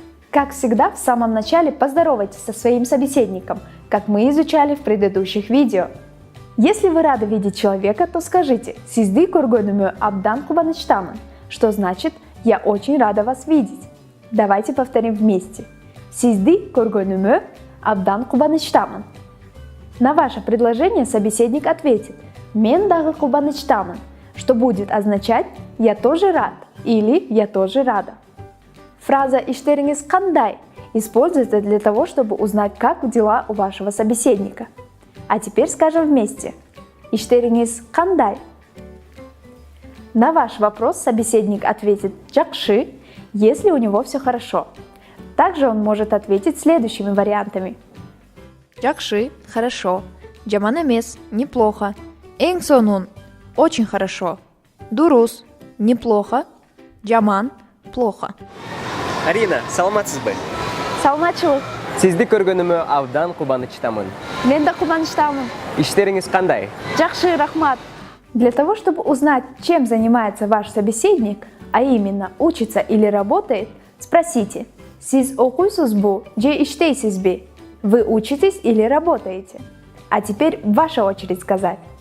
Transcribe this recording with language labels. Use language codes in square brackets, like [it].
[ru] Как всегда, в самом начале поздоровайтесь со своим собеседником, как мы изучали в предыдущих видео. Если вы рады видеть человека, то скажите [ky] «Сизди көргөнүмө абдан кубанычтамын», [ru] что значит «Я очень рада вас видеть». Давайте повторим вместе. [ky] «Сизди көргөнүмө абдан кубанычтамын». [ru] На ваше предложение собеседник ответит [ky] «Мен дагы кубанычтамын», [ru] что будет означать «Я тоже рад» или «Я тоже рада». Фраза [ky] «Иштериңиз кандай» [ru] используется для того, чтобы узнать, как дела у вашего собеседника. А теперь скажем вместе. [ky] «Иштериңиз кандай». [ru] На ваш вопрос собеседник ответит «Жакшы», если у него все хорошо. Также он может ответить следующими вариантами. [ky] Жакшы – [ru] хорошо. [ky] Жаман эмес – [ru] неплохо. [ky] Эң сонун – [ru] очень хорошо. [ky] Дурус – [ru] неплохо. [ky] Жаман – [ru] плохо. [ky] Арина, саламатсызбы? Саламатчылык. Сизди көргөнүмө абдан кубанычтамын. Мен да кубанычтамын. Иштериңиз кандай? Жакшы, рахмат. [ru] Для того, чтобы узнать, чем занимается ваш собеседник, а именно учится или работает, спросите [ky] «Сиз окуйсузбу же иштейсизби?» [ru] Вы учитесь или работаете? А теперь ваша очередь сказать.